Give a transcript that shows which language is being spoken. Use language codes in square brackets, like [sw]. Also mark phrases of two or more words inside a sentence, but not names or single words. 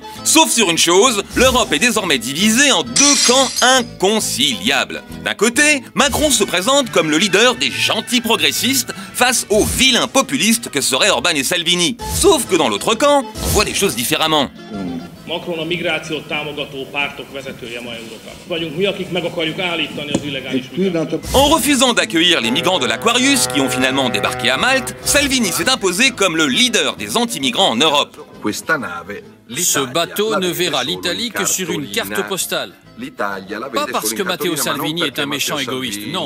[fr] Sauf sur une chose, l'Europe est désormais divisée en 2 camps inconciliables. D'un côté, Macron se présente comme le leader des gentils progressistes face aux vilains populistes que seraient Orban et Salvini. Sauf que dans l'autre camp, on voit les choses différemment. [hu] Macron a migrációt támogató pártok vezetője ma Európában. Vagyunk mi, akik meg akarjuk állítani az illegális migrációt. [fr] En refusant d'accueillir les migrants de l'Aquarius qui ont finalement débarqué à Malte, Salvini s'est imposé comme le leader des anti-migrants en Europe. Ce bateau ne verra l'Italie que sur une carte postale. Pas parce que Matteo Salvini est un méchant égoïste, non.